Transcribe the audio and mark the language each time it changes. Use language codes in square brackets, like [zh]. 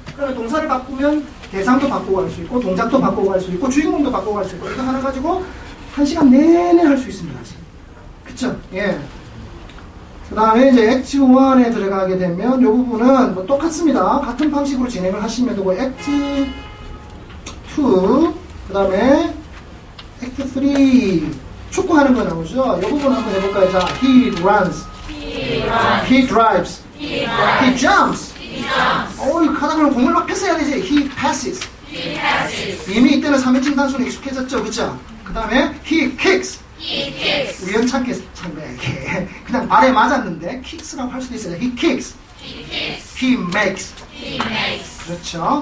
[ko] 그러면 동사를 바꾸면 대상도 바꾸고 할 수 있고 동작도 바꾸고 할 수 있고 주인공도 바꾸고 할 수 있고 이거 하나 가지고 1시간 내내 할 수 있습니다. 그쵸? 예. 그 다음에 이제 액트 1에 들어가게 되면 이 부분은 뭐 똑같습니다. 같은 방식으로 진행을 하시면 되고 액트 2, 그 다음에 액트 3 축구하는 거 나오죠? 이 부분 한번 해볼까요? [en] 자, he runs, he drives, he jumps. [ko] 이 카드를 공을 막 패스해야 되지. [en] he passes. [ko] 이미 이때는 3인칭 단수는 익숙해졌죠, 그쵸? 그 다음에 [en] he kicks. [ko] 우연찮게 그냥 말에 맞았는데 kicks라고 할 수도 있어요. [en] he kicks, he makes. [ko] 그렇죠.